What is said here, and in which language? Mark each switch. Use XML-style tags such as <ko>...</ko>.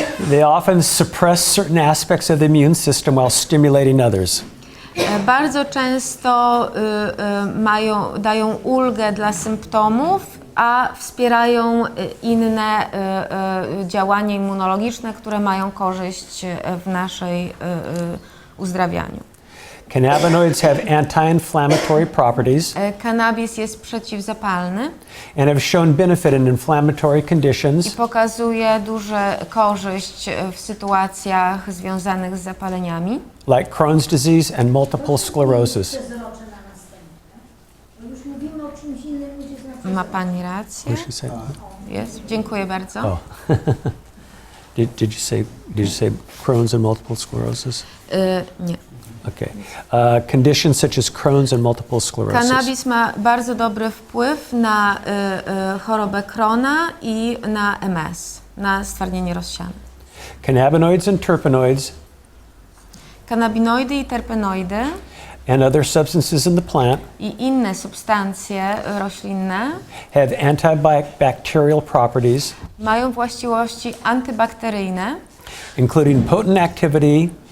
<en>They often suppress certain aspects of the immune system while stimulating others.</en> <pl>Bardzo często dają ulgę dla symptomów, a wspierają inne działania immunologiczne, które mają korzyść w naszej uzdrawianiu.</pl> <en>Cannabinoids have anti-inflammatory properties</en> <pl>Cannabis jest przeciwzapalny</pl> <en>and have shown benefit in inflammatory</en> <pl>i</pl> <en>conditions</en> <pl>pokazuje dużą korzyść w sytuacjach związanych z zapaleniami,</pl> <en>like Crohn's disease and multiple sclerosis.</en> <pl>Przezrocze na następne. Bo już mówimy o czymś innym, ludzie znaczy. Ma Pani rację.</pl> <en>What did she say?</en> <pl>Jest. Dziękuję bardzo. Oh.</pl> <en>Did you say Crohn's and multiple sclerosis?</en> <pl>Nie.</pl> <en>Okay. Conditions such as Crohn's and multiple sclerosis.</en> <pl>Cannabis ma bardzo dobry wpływ na chorobę Crohna i na MS, na stwardnienie rozsiane.</pl> <en>Cannabinoids and terpenoids</en> <pl>Kanabinoidy i terpenoidy</pl> <en>and other substances in the plant</en> <pl>i inne substancje roślinne</pl> <en>have antibacterial properties,</en> <pl>mają właściwości antybakteryjne,</pl> <en>including potent activity,</en>